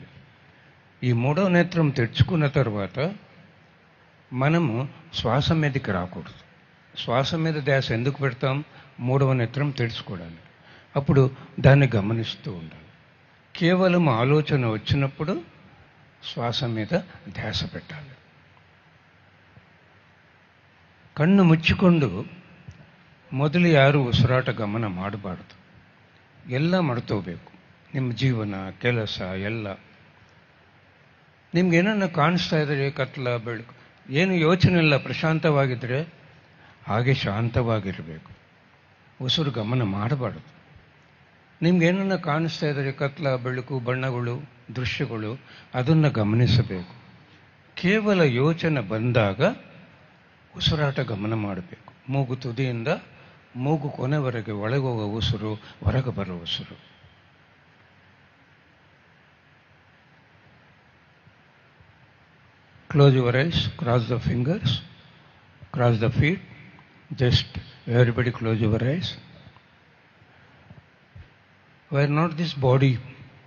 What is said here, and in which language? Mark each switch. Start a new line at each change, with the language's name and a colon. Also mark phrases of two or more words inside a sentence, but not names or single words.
Telugu: ఈ మూడో నేత్రం తెచ్చుకున్న తర్వాత మనము శ్వాస మీదకి రాకూడదు. శ్వాస మీద ధ్యాస ఎందుకు పెడతాం? మూడవ నేత్రం తెరుచుకోవడానికి. అప్పుడు దాన్ని గమనిస్తూ ఉండాలి. కేవలం ఆలోచన వచ్చినప్పుడు శ్వాస మీద ధ్యాస పెట్టాలి.
Kannada: ಕಣ್ಣು ಮುಚ್ಚಿಕೊಂಡು ಮೊದಲು ಯಾರು ಉಸಿರಾಟ ಗಮನ ಮಾಡಬಾರ್ದು. ಎಲ್ಲ ಮರ್ತೋಗ್ಬೇಕು. ನಿಮ್ಮ ಜೀವನ, ಕೆಲಸ ಎಲ್ಲ. ನಿಮ್ಗೇನನ್ನ ಕಾಣಿಸ್ತಾ ಇದ್ರೆ, ಕತ್ಲ, ಬೆಳಕು, ಏನು ಯೋಚನೆ ಇಲ್ಲ, ಪ್ರಶಾಂತವಾಗಿದ್ದರೆ ಹಾಗೆ ಶಾಂತವಾಗಿರಬೇಕು. ಉಸಿರು ಗಮನ ಮಾಡಬಾರ್ದು. ನಿಮ್ಗೇನನ್ನ ಕಾಣಿಸ್ತಾ ಇದ್ರೆ, ಕತ್ಲ, ಬೆಳಕು, ಬಣ್ಣಗಳು, ದೃಶ್ಯಗಳು, ಅದನ್ನು ಗಮನಿಸಬೇಕು. ಕೇವಲ ಯೋಚನೆ ಬಂದಾಗ ಉಸಿರಾಟ ಗಮನ ಮಾಡಬೇಕು. ಮೂಗು ತುದಿಯಿಂದ ಮೂಗು ಕೊನೆವರೆಗೆ ಒಳಗೋಗೋ ಉಸಿರು, ಹೊರಗೆ ಬರೋ ಉಸಿರು.
English: Close your eyes, cross the fingers, cross the feet. Just everybody close your eyes. We are not this body.